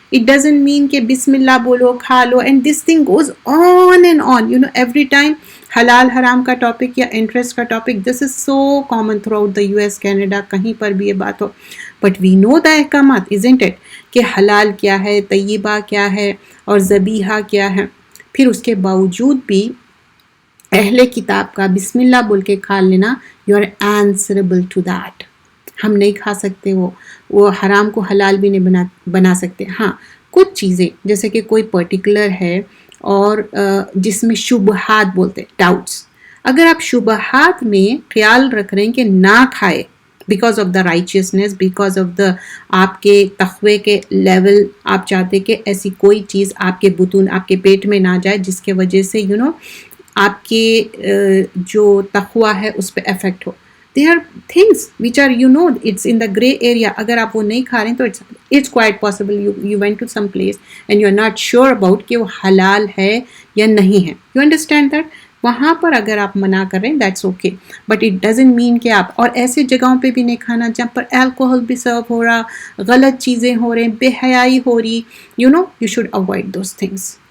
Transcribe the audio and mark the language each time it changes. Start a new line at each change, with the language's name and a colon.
English: It doesn't mean
Urdu: کہ بسم اللہ بولو، کھا لو،
English: and this thing goes on and on. Every time
Urdu: حلال حرام کا ٹاپک یا انٹرسٹ کا topic,
English: this is so common throughout the US
Urdu: Canada, کہیں پر بھی یہ بات ہو.
English: but we know the
Urdu: احکامات،
English: isn't it,
Urdu: کہ حلال کیا ہے، طیبہ کیا ہے، اور ذبیحہ کیا ہے. پھر اس کے باوجود بھی اہل کتاب کا بسم اللہ بول کے کھا لینا،
English: You are answerable to that.
Urdu: ہم نہیں کھا سکتے، وہ حرام کو حلال بھی نہیں بنا سکتے. ہاں کچھ چیزیں جیسے کہ کوئی پرٹیکولر ہے اور جس میں شبہات بولتے، ڈاؤٹس، اگر آپ شبہات میں خیال رکھ رہے ہیں کہ نہ کھائے
English: because of the righteousness,
Urdu: because of the آپ کے تقوی کے لیول، آپ چاہتے کہ ایسی کوئی چیز آپ کے بطون، آپ کے پیٹ میں نہ جائے جس کے وجہ سے آپ کے جو تقوی ہے اس پہ effect ہو.
English: There are things which are it's in the gray area.
Urdu: اگر آپ وہ نہیں کھا رہے ہیں تو
English: it's quite possible you went to some place and you're not sure about
Urdu: کہ وہ حلال ہے یا نہیں ہے.
English: You understand that?
Urdu: وہاں پر اگر آپ منع کر رہے ہیں
English: that's okay, but it doesn't mean
Urdu: کہ آپ، اور ایسے جگہوں پہ بھی نہیں کھانا جہاں پر الکوہل بھی سرو ہو رہا، غلط چیزیں ہو رہے ہیں، بے حیائی ہو رہی،
English: you should avoid those things.